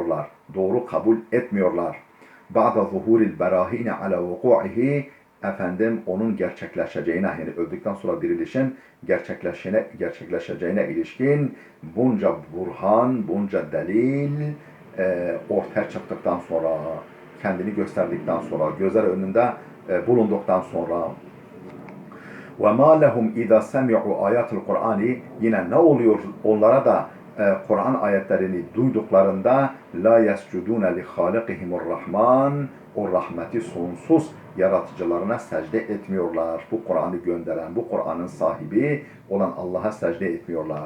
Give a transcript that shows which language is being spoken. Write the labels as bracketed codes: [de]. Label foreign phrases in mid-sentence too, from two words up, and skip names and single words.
[tr] Doğru kabul etmiyorlar. [ar] بعد ظهور البراهين على وقوعه [tr] efendim onun gerçekleşeceğine, yani öldükten sonra dirilişin gerçekleşeceğine ilişkin bunca burhan, bunca delil ortaya çıktıktan sonra, kendini gösterdikten sonra, gözler önünde bulunduktan sonra [ar] وَمَا لَهُمْ اِذَا سَمِعُوا آيَاتِ الْقُرْآنِ [tr] yine ne oluyor onlara da Kur'an ayetlerini duyduklarında [ar] لا يسجدون لخالقهم الرحمن, [tr] o rahmeti sonsuz yaratıcılarına secde etmiyorlar. Bu Kur'an'ı gönderen, bu Kur'an'ın sahibi olan Allah'a secde etmiyorlar.